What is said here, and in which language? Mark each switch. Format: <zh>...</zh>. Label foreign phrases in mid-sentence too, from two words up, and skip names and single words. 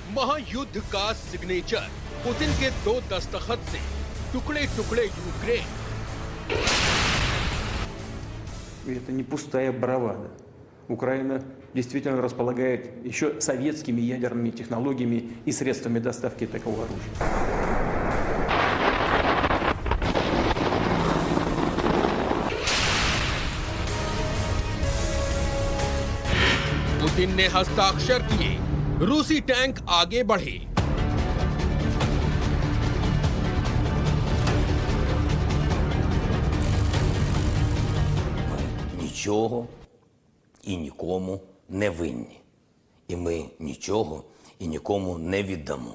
<hi>महायुद्ध का सिग्नेचर, पुतिन के 2 दस्तखत से टुकड़े टुकड़े यूक्रेन।</hi> <ru>Это не пустая бравада. Украина действительно располагает еще советскими ядерными технологиями и средствами доставки такого оружия.</ru> <hi>पुतिन ने हस्ताक्षर किए, रूसी टैंक आगे बढ़े।</hi> <uk>Нічого і нікому не винні. І ми нічого і нікому не віддамо.</uk>